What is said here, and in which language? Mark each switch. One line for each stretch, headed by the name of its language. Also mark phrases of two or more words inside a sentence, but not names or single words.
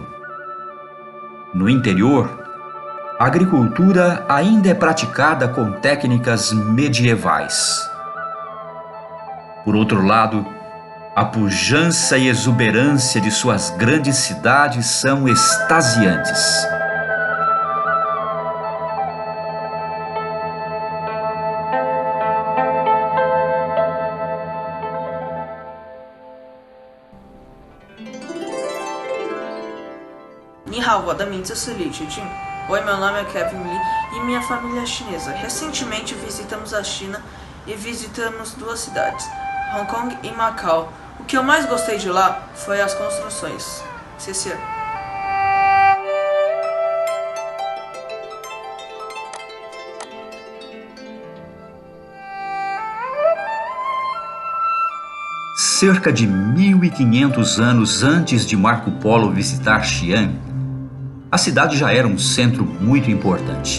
Portuguese: No interior, a agricultura ainda é praticada com técnicas medievais. Por outro lado, a pujança e exuberância de suas grandes cidades são extasiantes.
Chinese: 你好, 我的名字是李奇俊.
Portuguese: Oi, meu nome é Kevin Lee e minha família é chinesa. Recentemente visitamos a China e visitamos duas cidades, Hong Kong e Macau. O que eu mais gostei de lá foi as construções. Cecil. Cerca de 1.500 anos antes de Marco Polo visitar Xi'an, a cidade já era um centro muito importante.